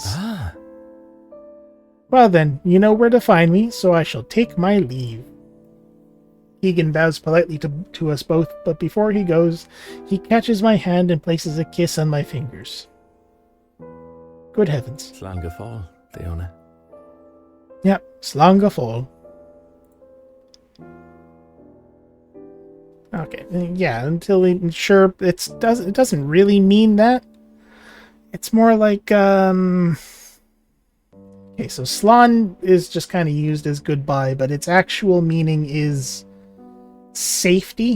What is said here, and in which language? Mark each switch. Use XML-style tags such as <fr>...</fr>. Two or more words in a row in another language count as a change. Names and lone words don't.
<en>Ah, Well then, you know where to find me, so I shall take my leave. Keegan bows politely to us both, but before he goes, he catches my hand and places a kiss on my fingers. Good heavens.</en> <ga>Slán fall, Daoine. Yep, slán go fóill.</ga> <en>Okay, yeah, until we sure it doesn't really mean that. It's more like okay, so slán is just kind of used as goodbye, but its actual meaning is safety.</en>